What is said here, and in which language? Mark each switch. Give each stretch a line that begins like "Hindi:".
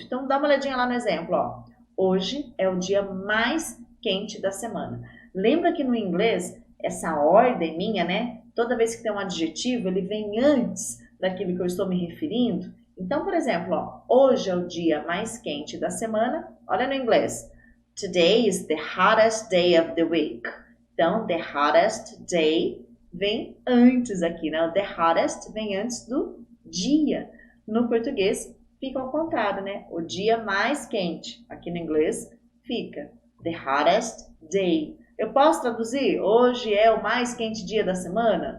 Portuguese: Então, dá uma olhadinha lá no exemplo, ó. Hoje é o dia mais quente da semana. Lembra que no inglês, essa ordem minha, né? Toda vez que tem um adjetivo, ele vem antes daquilo que eu estou me referindo. Então, por exemplo, ó, hoje é o dia mais quente da semana. Olha no inglês.
English: Today is the hottest day of the week.
Portuguese: Então, the hottest day vem antes aqui, né? O the hottest vem antes do dia. No português, fica ao contrário, né? O dia mais quente. Aqui no inglês, fica the hottest day. Eu posso traduzir? Hoje é o mais quente dia da semana?